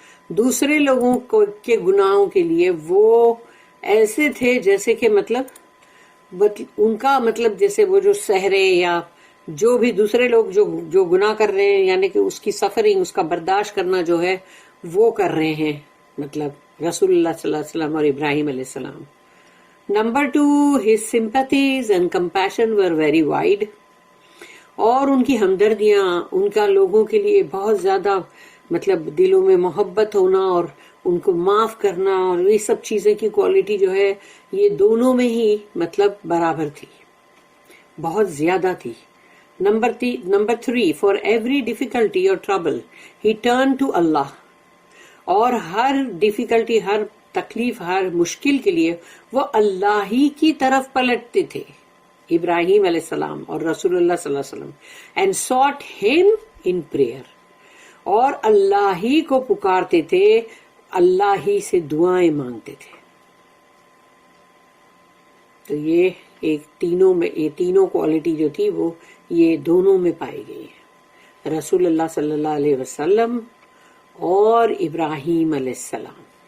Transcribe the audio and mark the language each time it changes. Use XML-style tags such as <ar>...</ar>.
<ur>دوسرے لوگوں کے گناہوں کے لیے وہ ایسے تھے جیسے کہ مطلب ان کا مطلب جیسے وہ جو سہرے یا جو بھی دوسرے لوگ جو گناہ کر رہے ہیں، یعنی کہ اس کی سفرنگ، اس کا برداشت کرنا جو ہے وہ کر رہے ہیں مطلب رسول اللہ صلی اللہ علیہ وسلم اور ابراہیم علیہ السلام.</ur> <en>Number 2 his sympathies and compassion were very wide.</en> <ur>اور ان کی ہمدردیاں، ان کا لوگوں کے لیے بہت زیادہ مطلب دلوں میں محبت ہونا اور ان کو معاف کرنا، اور یہ سب چیزیں کی کوالٹی جو ہے یہ دونوں میں ہی مطلب برابر تھی، بہت زیادہ تھی.</ur> <en>Number 3 for every difficulty or trouble he turned to Allah.</en> <ur>اور ہر ڈیفیکلٹی، ہر تکلیف، ہر مشکل کے لیے وہ اللہ ہی کی طرف پلٹتے تھے، ابراہیم علیہ السلام اور رسول اللہ صلی اللہ علیہ وسلم.</ur> <en>and sought him in prayer.</en> <ur>اور اللہ ہی کو پکارتے تھے، اللہ ہی سے دعائیں مانگتے تھے. تو یہ یہ تینوں کوالٹی جو تھی وہ یہ دونوں میں پائی گئی ہے، رسول اللہ صلی اللہ علیہ وسلم اور ابراہیم علیہ السلام.</ur>